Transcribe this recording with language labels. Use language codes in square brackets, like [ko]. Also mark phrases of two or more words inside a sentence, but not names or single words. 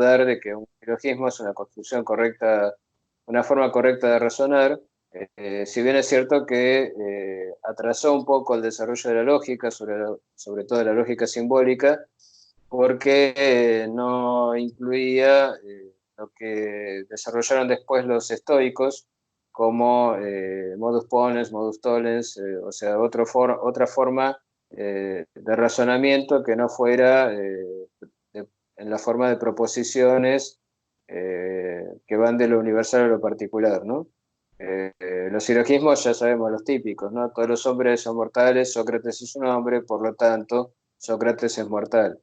[es] dudar de que un silogismo es una construcción correcta, una forma correcta de razonar, si bien es cierto que atrasó un poco el desarrollo de la lógica, sobre todo la lógica simbólica, porque no incluía lo que desarrollaron después los estoicos como [la] modus ponens, modus tollens, [es] o sea, otra forma de razonamiento que no fuera en la forma de proposiciones que van de lo universal a lo particular, ¿no? Los silogismos ya sabemos los típicos, ¿no? Todos los hombres son mortales, Sócrates es un hombre, por lo tanto, Sócrates es mortal.